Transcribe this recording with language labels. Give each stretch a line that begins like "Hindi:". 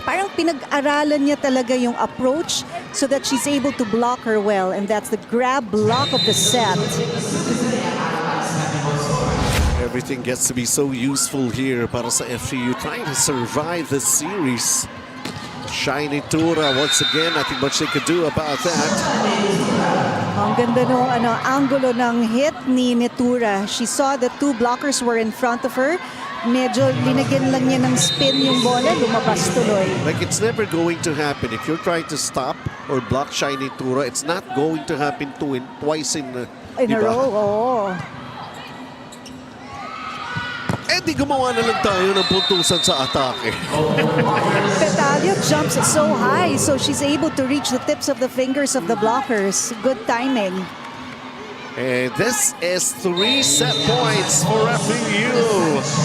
Filipino: Parang pinag-aralan niya talaga yung approach
English: so that she's able to block her well. And that's the grab block of the set. Everything gets to be so useful here
Filipino: para sa FEU
English: trying to survive this series. Shiny Tura once again. Nothing much they could do about that.
Filipino: Ang ganda nung angulo ng hit ni Nitura.
English: She saw the 2 blockers were in front of her.
Filipino: Medyo linagyan lang niya ng spin yung bola, lumabas tuloy.
English: Like it's never going to happen. If you're trying to stop or block Shiny Tura, it's not going to happen twice in a row.
Filipino: Oo. Eh di gumawa na lang tayo ng puntusan sa atake.
English: Petalio jumps so high so she's able to reach the tips of the fingers of the blockers. Good timing. And this is 3 set points for FEU.